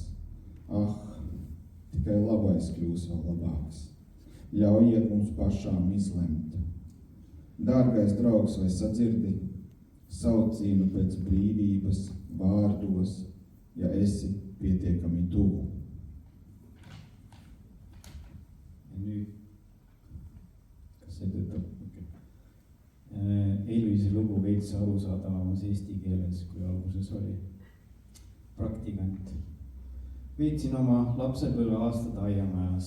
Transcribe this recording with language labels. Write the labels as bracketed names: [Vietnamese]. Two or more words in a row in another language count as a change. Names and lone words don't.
[Latvian] Ah, tikai labais kļūs vēl labāks. Ļaujiet mums pašām izlemt. Dārgais draugs, vai sadzirdi saucienu pēc brīvības vārdos, ja esi pietiekami tuvu? [Estonian] Ja nüüd, kas see töötab? Elvise lugu veits arusaadavamas eesti keeles, kui alguses oli. Praktikant. Veetsin oma lapsepõlve aastad aiamajas.